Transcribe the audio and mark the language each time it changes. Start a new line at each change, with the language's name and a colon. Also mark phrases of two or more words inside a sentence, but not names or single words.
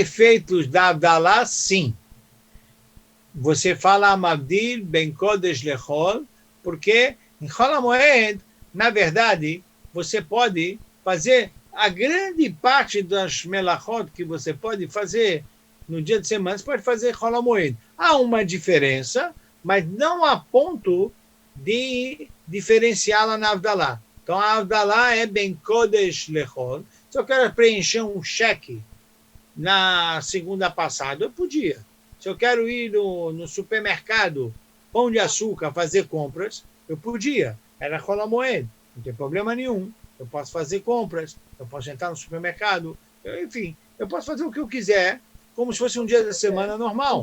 Portuguese: da Havdalah, sim. você fala
Hebrew: מבדיל בין קודש לחול,
Portuguese: porque em Chol HaMoed, na verdade, você pode fazer a grande parte das melachot que você pode fazer no dia de semana, você pode fazer Chol HaMoed. Há uma diferença, mas não a ponto de diferenciá-la na Avdalá. Então, a Avdalá é
Hebrew: בין קודש לחול.
Portuguese: Se eu quero preencher um cheque na segunda passada, eu podia. Se eu quero ir no supermercado, Pão de Açúcar, fazer compras, eu podia. Era Chol HaMoed, não tem problema nenhum. Eu posso fazer compras, eu posso entrar no supermercado, enfim, eu posso fazer o que eu quiser, como se fosse um dia da semana normal.